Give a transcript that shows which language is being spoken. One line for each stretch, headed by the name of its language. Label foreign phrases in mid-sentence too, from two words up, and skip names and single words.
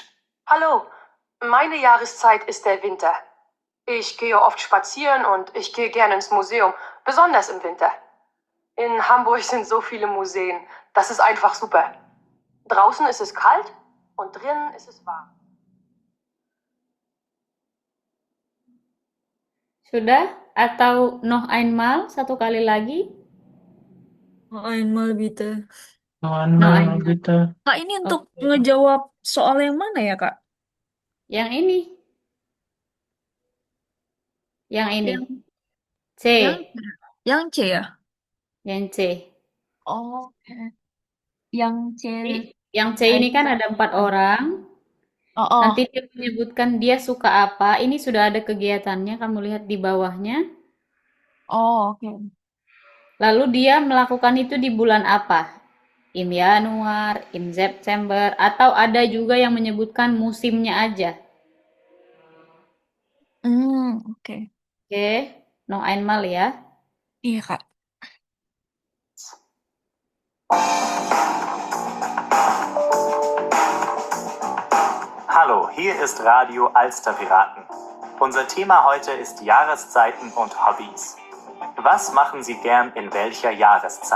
German: Hallo, meine Jahreszeit ist der Winter. Ich gehe oft spazieren und ich gehe gerne ins Museum, besonders im Winter. In Hamburg sind so viele Museen, das ist einfach super. Draußen ist es kalt und drinnen ist es warm.
Indonesian: Sudah? Atau
German: noch einmal?
Indonesian: Satu kali lagi?
German: Einmal bitte.
Indonesian: Mana kita? Kak, ini untuk Oke. ngejawab soal yang mana ya, Kak? Yang ini. Yang ini. Yang C. yang C ya? Yang C. Oh, oke. Yang C. Yang C ini kan ada 4 orang. Oh, Nanti dia menyebutkan dia suka apa. Ini sudah ada kegiatannya, kamu lihat di bawahnya. oh, oke. Lalu dia melakukan itu di bulan apa?
German: Im Januar, im September,
Indonesian: atau ada juga yang menyebutkan musimnya aja. Oke. Oke,
German: noch einmal ya.
Indonesian: Iya, Kak.
German: Hallo, hier ist Radio Alsterpiraten. Unser Thema heute ist Jahreszeiten und Hobbys. Was machen Sie gern in welcher Jahreszeit?